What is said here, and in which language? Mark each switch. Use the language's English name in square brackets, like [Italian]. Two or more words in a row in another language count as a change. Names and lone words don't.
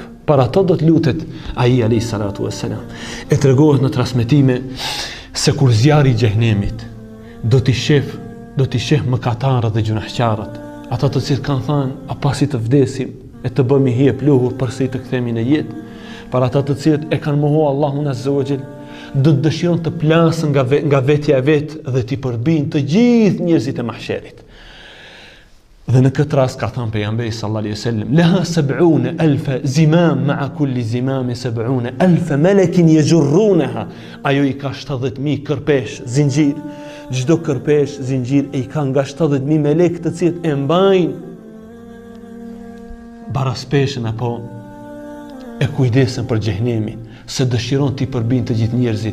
[Albanian] Para ato do të lutet ai [Arabic] عليه الصلاة والسلام. [Albanian] E tregohet në transmetime se kur zjarri i xhehenemit do t'i sheh mëkatarët dhe gjunaqtarët, ata të cilët kanë thënë, a pasi të vdesim e të bëmi hije pluhur përse të kthehemi në jetë, para ata të cilët e kanë mohuar Allahun [Arabic] عز وجل, [Albanian] do të dëshirojnë të plasën nga vetja e vet dhe t'i përbijnë të gjithë njerëzit e mahsherit. Dhe në këtë rast ka thënë pejgamberi [Arabic] صلى الله عليه وسلم, لها 70,000 زمام مع كل زمام 70,000 ملك يجرونها. [Albanian] Ajo i ka 70,000 kërpesh, zinxhir. Çdo kërpesh, zinxhir e i ka nga 70,000 melek të cilët e mbajnë baraspeshën apo e kujdesen për xhehenemin, se dëshiron t'i përbin të gjithë njerëzit.